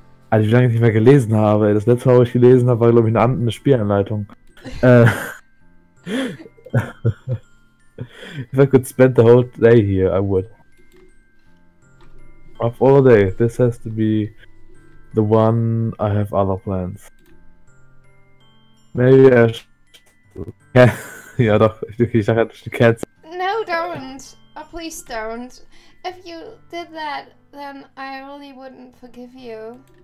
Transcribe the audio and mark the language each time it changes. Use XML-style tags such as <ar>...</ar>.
<de>Also, wie lange ich nicht mehr gelesen habe. Das letzte Mal, wo ich gelesen habe, war, glaube ich, eine Spielanleitung.</de> <en>If I could spend the whole day here, I would. Of all day, this has to be the one. I have other plans. Maybe I should...</en> <de>Ja doch, ich dachte, du kennst.</de> <en>No, don't. Oh, please don't. If you did that, then I really wouldn't forgive you.</en>